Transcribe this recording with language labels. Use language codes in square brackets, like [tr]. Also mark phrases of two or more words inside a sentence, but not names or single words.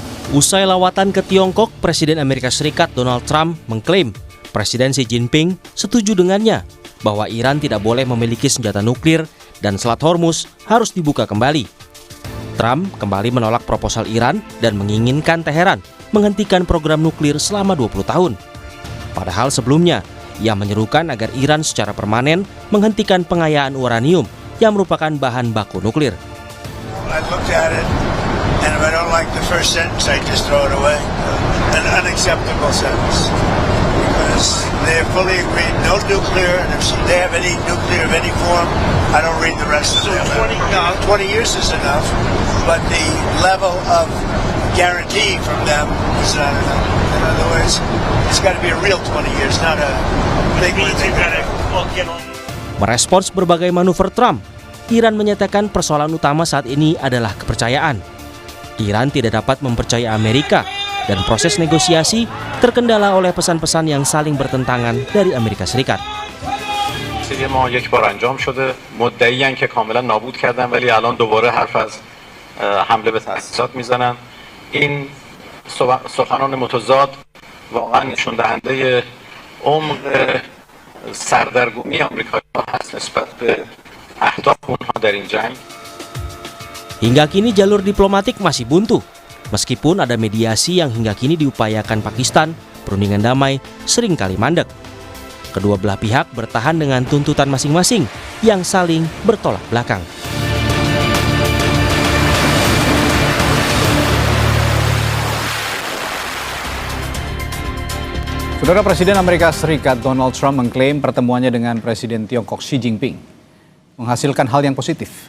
[id] Usai lawatan ke Tiongkok, Presiden Amerika Serikat Donald Trump mengklaim Presiden Xi Jinping setuju dengannya bahwa Iran tidak boleh memiliki senjata nuklir dan Selat Hormuz harus dibuka kembali. Trump kembali menolak proposal Iran dan menginginkan Teheran menghentikan program nuklir selama 20 tahun. Padahal sebelumnya, ia menyerukan agar Iran secara permanen menghentikan pengayaan uranium yang merupakan bahan baku nuklir. [en] And if I don't like the first sentence, I just throw it away. An unacceptable sentence. Because they fully agreed, no nuclear, and if they have any nuclear of any form, I don't read the rest of it. 20 years is enough, but the level of guarantee from them is not enough. In other words, it's got to be a real 20 years, not a big one. [id] Merespons berbagai manuver Trump, Iran menyatakan persoalan utama saat ini adalah kepercayaan. Iran tidak dapat mempercayai Amerika dan proses negosiasi terkendala oleh pesan-pesan yang saling bertentangan dari Amerika Serikat. [fa] ما یک بار انجام شده مدعیان که کاملا نابود کردن ولی الان دوباره حرف از حمله به تأسیسات میزنن این سخنان متضاد واقعا نشون دهنده عمق سردرگمی آمریکایی‌ها هست نسبت به اهداف اونها در این جنگ. [id] Hingga kini jalur diplomatik masih buntu. Meskipun ada mediasi yang hingga kini diupayakan Pakistan, perundingan damai seringkali mandek. Kedua belah pihak bertahan dengan tuntutan masing-masing yang saling bertolak belakang. Saudara, Presiden Amerika Serikat Donald Trump mengklaim pertemuannya dengan Presiden Tiongkok Xi Jinping menghasilkan hal yang positif.